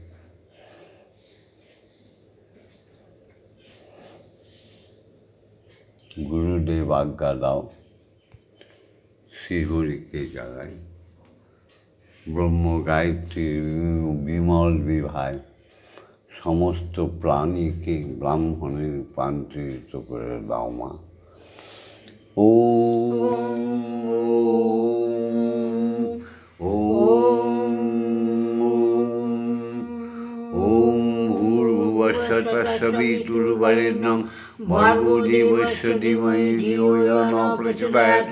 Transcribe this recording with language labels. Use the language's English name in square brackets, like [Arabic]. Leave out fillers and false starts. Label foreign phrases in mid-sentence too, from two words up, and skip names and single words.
[Bangla] গুরুদেব আজ্ঞা দাও, শ্রীহরিকে জাগাই। ব্রহ্ম গায়ত্রীর বিমল বিভায় সমস্ত প্রাণীকে ব্রাহ্মণের রূপান্তরিত করে দাও মা। [Sanskrit] तत्सवितुर्वरेण्यं भर्गो देवस्य धीमहि धियो यो न प्रचोदयात्।